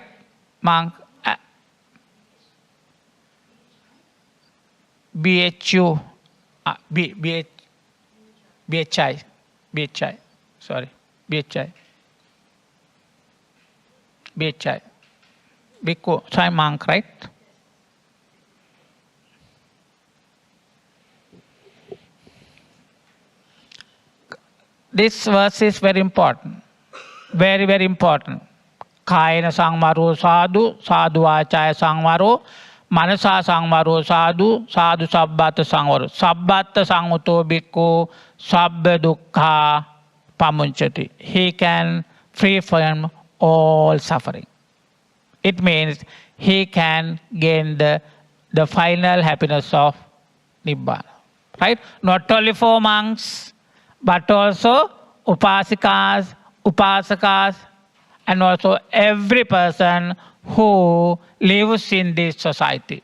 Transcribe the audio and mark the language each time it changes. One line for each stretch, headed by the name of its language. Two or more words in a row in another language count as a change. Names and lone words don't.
English: Monk, BHU, BHI, sorry, BHI, Bhikkhu, sorry, monk, right? This verse is very important, very, very important.
Pali: Kaina sangvaro sadhu, sadhu vachaya sangvaro, manasa sangvaro sadhu, sadhu sabbatta sangvaro. Sabbatta sanguto bhikkhu, sabba dukkha pamunchati.
English: He can free from all suffering. It means he can gain the final happiness of Nibbana. Right? Not only for monks, but also
Pali: upasikas, upasakas,
English: and also every person who lives in this society.